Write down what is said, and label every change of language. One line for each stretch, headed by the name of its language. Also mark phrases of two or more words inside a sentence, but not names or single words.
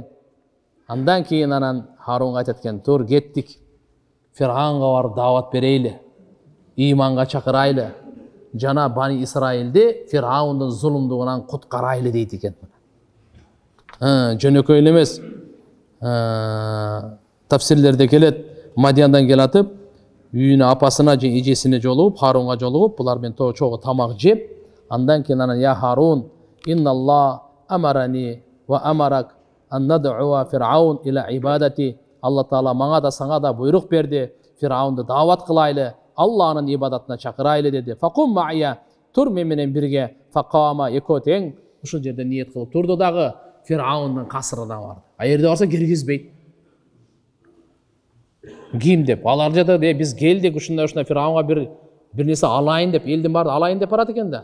Kyrgyz: Андан кийин анан Харунга айтат экен, тур кеттик, Фиргаунга барып даават берейли, иманга чакырайлы, жана Бани Исраилди Фиргаундун зулумдугунан куткарайлы дейт экен. Жөнөкөй эле эмес. Тафсирлерде келет, Мадияндан келатып, үйүнө апасына же эжесине жолугуп, Харунга жолугуп, булар менен чогуу тамак жеп, андан кийин анан
Arabic: يا هارون إن الله أمرني وأمرك أن ندعو فرعون إلى عبادته.
Kyrgyz: Алла Таала мага да сага да буйрук берди, Фиргаунду даават кылайлы, Алланын ибадатына чакырайлы деди.
Arabic: فقم معي,
Kyrgyz: тур мен менен бирге. Факама, экөө тең ушул жерде ниет кылып турду дагы Фиргаундун касырына барды. Жерде барса киргизбейт. Ким деп, алар жада биз келдик, ушундай Фиргаунга бир нерсе алайын деп, элдин баарды алайын деп барат экен да.